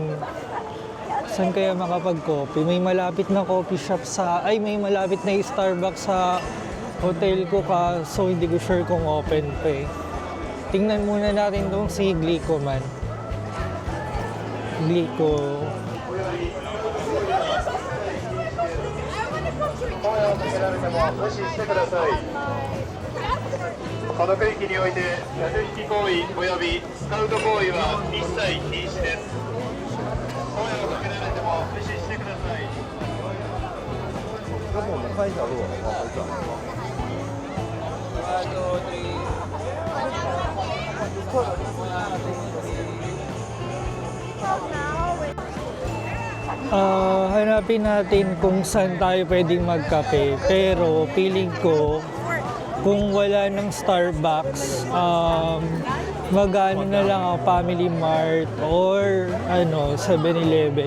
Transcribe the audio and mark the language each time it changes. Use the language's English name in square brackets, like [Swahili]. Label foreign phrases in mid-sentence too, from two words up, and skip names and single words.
[Filipino] Saan kaya makapag-coffee? May malapit na [English] coffee shop [Filipino] may malapit na Starbucks sa hotel ko so hindi ko sure kung open pa eh. Tingnan muna natin tong si Glico man. Glico. [Japanese] この区域において客引き行為及びスカウト行為は一切禁止です。声をかけられても無視してください。 [Chinese] 要不我们换一条路往回转。 [Filipino] Hanapin natin kung saan tayo pwedeng magkape. Pero feeling ko, kung wala ng Starbucks, mag-ano na lang ako, Family Mart or 7-Eleven.